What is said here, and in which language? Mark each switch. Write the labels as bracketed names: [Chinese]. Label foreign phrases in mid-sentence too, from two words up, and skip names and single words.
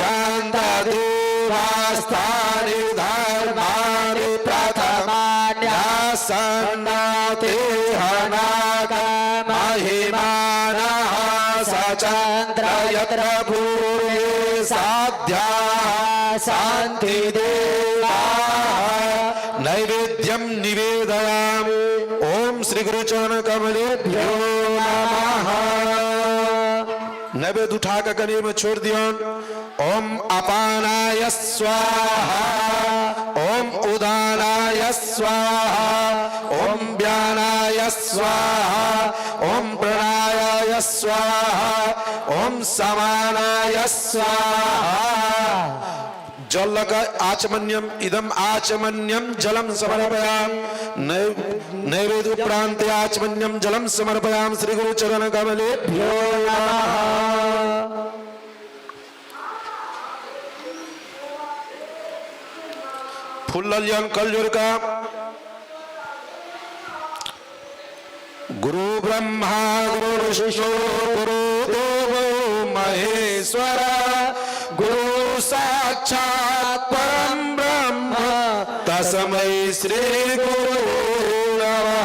[Sanskrit] जानदेवास्तानि धर्माणि प्रथमान्यासन्नाते हनाकमहिमानः सचन्द्र यत्र भूये साध्या शान्ति देवाः नैवेद्यं निवेदयामि। ओम श्री गुरु चरण कमलेभ्यो नमः। [Hindi] नैवेद्य उठा कर गले में छोड़ दिया। [Sanskrit] ओम अपानाय स्वाहा ओम उदानाय स्वाहा ओम व्यानाय स्वाहा ओम प्रणायाय स्वाहा ओम समानाय स्वाहा। जल आचमन्यम इदम आचमन्यम जलम समर्पयामि। नैवेद्य उपरांत आचमन्यम जलम समर्पयामि। श्री गुरु चरण कमलेभ्यो नमः। [Hindi] फूल ललियन कलयुग का [Sanskrit] गुरु ब्रह्मा गुरु विष्णु गुरु देवो महेश्वर गुरु साक्षात् परम ब्रह्म तस्मै श्री गुरु नमः।